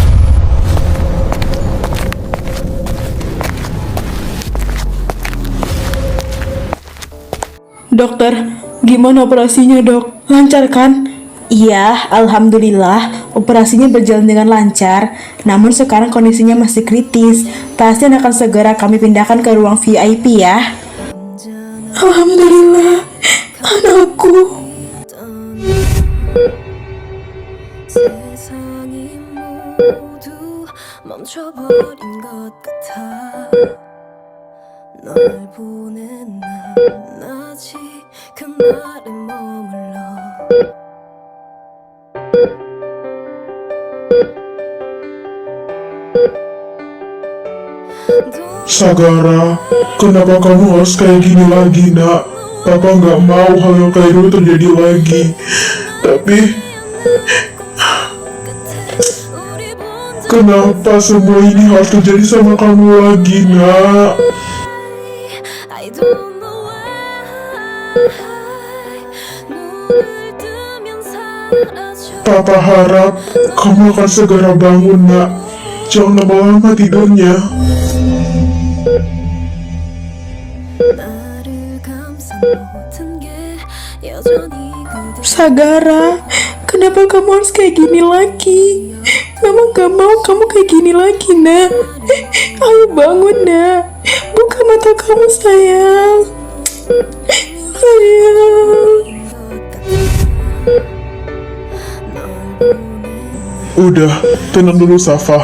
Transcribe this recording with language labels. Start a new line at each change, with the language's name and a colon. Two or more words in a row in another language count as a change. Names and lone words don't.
Indonesian: Dokter, gimana operasinya, Dok? Lancar kan? Iya, alhamdulillah operasinya berjalan dengan lancar. Namun sekarang kondisinya masih kritis. Pasien akan segera kami pindahkan ke ruang VIP ya. Alhamdulillah, anakku.
Korean: 세상이 모두 멈춰버린 것 같아 널 보낸 난 아직 그날에 머물러
Indonesian: Sagara, kenapa kamu harus kayak gini lagi, nak? Papa nggak mau hal yang kayak dulu terjadi lagi. Tapi, kenapa semua ini harus terjadi sama kamu lagi, nak?
English: I don't know why
Korean: 눈을 뜨면 사라져
Indonesian: Papa harap kamu akan segera bangun, nak. Jangan lama-lama tidurnya.
Korean: 나를 감싼 모든 게 여전히 그대
Indonesian: Sagara, kenapa kamu harus kayak gini lagi? Mama gak mau kamu kayak gini lagi, nak. Ayo bangun, nak. Buka mata kamu, sayang. Sayang. Udah, tenang dulu, Safa.